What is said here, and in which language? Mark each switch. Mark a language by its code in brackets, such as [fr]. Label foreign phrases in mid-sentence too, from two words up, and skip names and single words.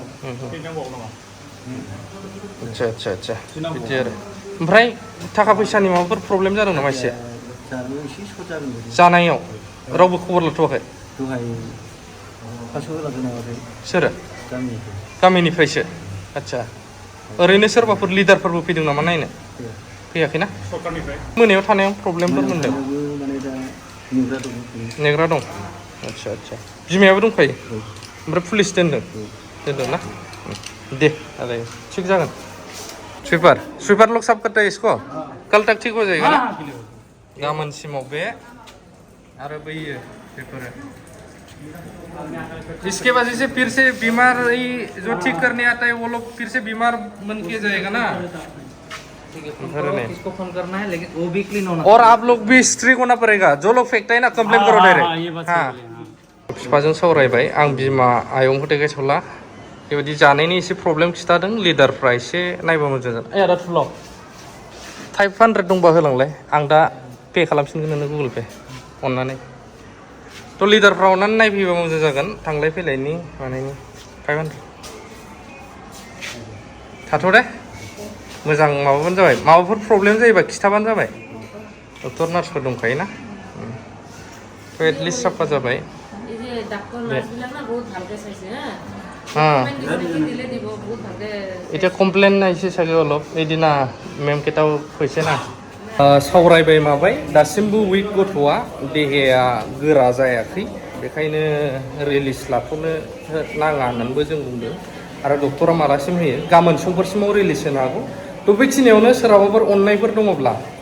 [brx] आदसा बिदि आरो ओमफ्राय थाखा फैसानि माबाफोर प्रब्लेम जादों नामा एसे जानायाव रावबो खबर लाथ'वाखै सोरो गामिनिफ्रायसो आदसा ओरैनो सोरबाफोर लिडारफोरबो फैदों नामा नायनो फैयाखैना मोनायाव थानायाव प्रब्लेमफोर मोनदों नेग्रा दं आदसा बिमायाबो दंखायो ओमफ्राय पुलिस दोनदों ना दे अरे ठीक जागोन [hi] स्वीपर लोग सब करते हैं इसको कल तक ठीक हो जाएगा ना [brx] गाबोन सिमाव बे आरो बैयो बेफोरो [hi] इसके वजह से फिर से बीमार जो ठीक करने आता है वो लोग फिर से बीमार बन के जाएगा ना इसको फोन करना है लेकिन वो भी क्लीन होना और आप लोग भी स्ट्रिक्ट होना पड़ेगा जो लोग फेंकता है ना कंप्लेन करो डायरेक्ट हाँ [brx] बिफाजों सावरायबाय आं बिमा आयंखौ देखायथ'ला बेबायदि जानायनि एसे प्रब्लेम खिथादों लिडारफ्रा एसे नायबा मोजां जागोन आदा थुलाव 500 दंबा होलांलाय आं दा पे खालामफिनगोन नोंनो गुगल पे अननानै थ' लिडारफ्रा अननानै नायफैबा मोजां जागोन थांलाय फैलायनि मानायनि 500 थाथ' दे मोजां माबाबानो जाबाय माबाफोर प्रब्लेम जायोबा खिथाबानो जाबाय डक्टर नार्सफोर दंखायोना तो एटलिस्ट साफा जाबाय [as] এই যে ডাক্তার নার্সবিলাক না বহুত ভালকে চাইছে হ্যাঁ দিলে দিব বহুত ভালকে এটা কমপ্লেন নাইছে চাগে অলপ এইদিনা [brx] মেम কেटाव फैसे ना सावरायबाय माबाय दासिमबो उइक गथ'आ देहाया गोरा जायाखै बेखायनो रिलिज लाथ'नो नाङा होननानैबो जों बुंदों आरो डक्टरा मालासिम होयो गाबोन समफोरसिमाव रिलिज होनो हागौ थ' बेखिनियावनो सोरहाबाफोर अननायफोर दङब्ला